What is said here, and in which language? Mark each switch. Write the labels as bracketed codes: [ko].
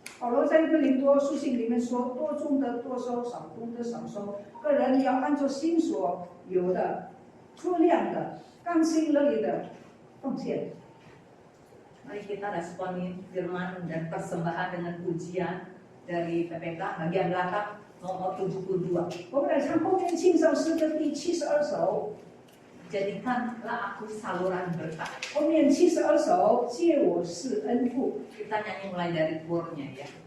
[zh] 保罗在哥林多书信里面说：“多种的多收，少种的少收。个人要按照心所有的，出量的，甘心乐意的奉献。” [id] Mari kita responi firman dan persembahan dengan pujian dari PPK bagian belakang nomor 72. [zh] 我们来唱后面清唱诗的第72首， [id] Jadikanlah aku saluran berkat. [zh] 后面72首借我是恩父。 [id] Kita nyanyi mulai dari chornya ya.